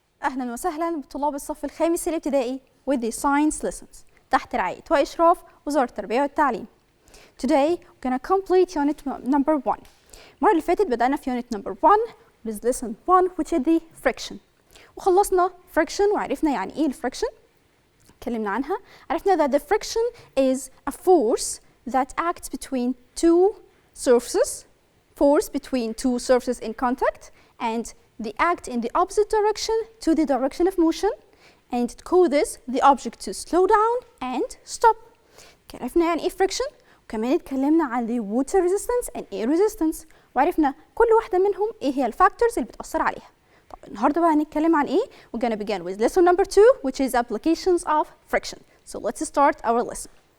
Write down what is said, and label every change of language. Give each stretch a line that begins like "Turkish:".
Arabic: أهلا وسهلا بطلاب الصف الخامس الابتدائي with the science lessons تحت رعاية وإشراف وزارة التربية والتعليم.
English: Today we're gonna complete unit number 1. المرة اللي فاتت بدأنا في unit number 1 with lesson 1 which is the friction.
Arabic: وخلصنا friction وعرفنا يعني إيه الفريكشن. اتكلمنا عنها.
English: عرفنا that the friction is a force that acts between two surfaces. Force between two surfaces in contact and they act in the opposite direction to the direction of motion and it causes the object to slow down and stop.
Arabic: عرفنا يعني ايه friction وكمان اتكلمنا عن the water resistance and air resistance وعرفنا كل واحدة منهم ايه هي الفاكتورز اللي بتأثر عليها.
English: طب النهارده بقى هنتكلم عن ايه؟ We're gonna begin with lesson number 2 which is applications of friction. So let's start our lesson.